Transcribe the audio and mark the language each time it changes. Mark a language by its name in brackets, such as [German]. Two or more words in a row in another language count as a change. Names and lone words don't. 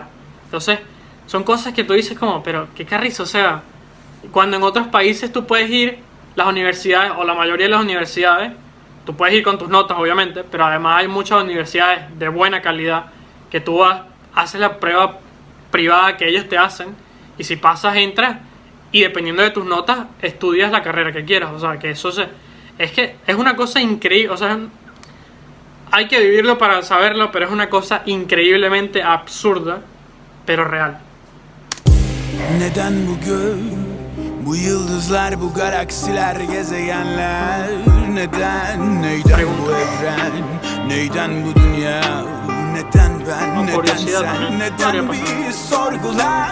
[Spanish] Entonces, son cosas que tú dices como, pero qué carrizo, o sea, cuando en otros países tú puedes ir, las universidades, o la mayoría de las universidades, tú puedes ir con tus notas obviamente, pero además hay muchas universidades de buena calidad que tú haces la prueba privada que ellos te hacen, y si pasas entras, y dependiendo de tus notas estudias la carrera que quieras. O sea, que eso es que es una cosa increíble. O sea, hay que vivirlo para saberlo, pero es una cosa increíblemente absurda, pero real. [Turkish] Neden bugün bu yıldızlar, bu galaksiler, gezegenler? Neyden bu evren? Neyden bu dünya? Neden ben, neden sen, neden bir sorgular?